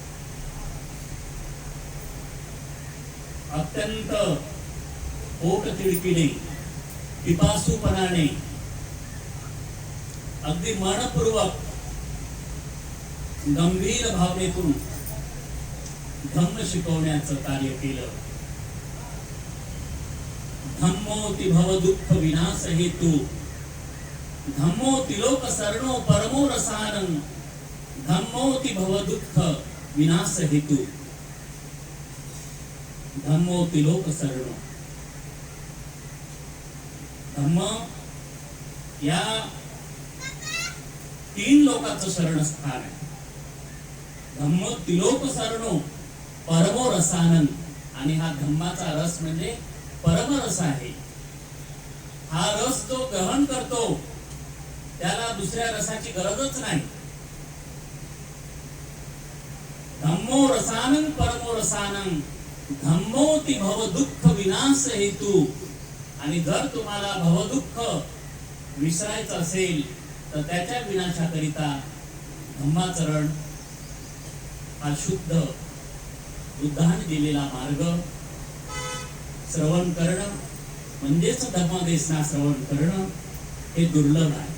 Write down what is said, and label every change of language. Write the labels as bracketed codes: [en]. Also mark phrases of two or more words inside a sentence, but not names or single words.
[mr] अत्यंत पोट तिडकीने, पिपासूपणाने, अगदी मनपूर्वक, गंभीर भावनेतून धम्म शिकवण्याचं कार्य केलं. [pi] धम्मोति भव दुःख विनाश हेतु, धम्मोति लोक शरणो परमो रसानं, धम्मोति भव दुःख विनाश हेतु, धम्मोति लोक शरणो. [mr] धम्म या तीन लोकांचं शरणस्थान आहे. [pi] धम्म तिलोक शरणो परमो रसानन, [mr] आणि हा धम्माचा रस म्हणजे परमरस आहे. हा रस जो ग्रहण करतो त्याला दुसऱ्या रसाची गरजच नाही. [pi] धम्मो रसानन परमो रसानन, धम्मोति भव दुःख विनाश हेतु. [mr] आणि जर तुम्हाला भवदुःख विसरायचं असेल तर त्याच्या विनाशाकरिता धम्माचरण हा शुद्ध बुद्धाने दिलेला मार्ग श्रवण करणं म्हणजेच धम्मदेशना श्रवण करणं हे दुर्लभ आहे.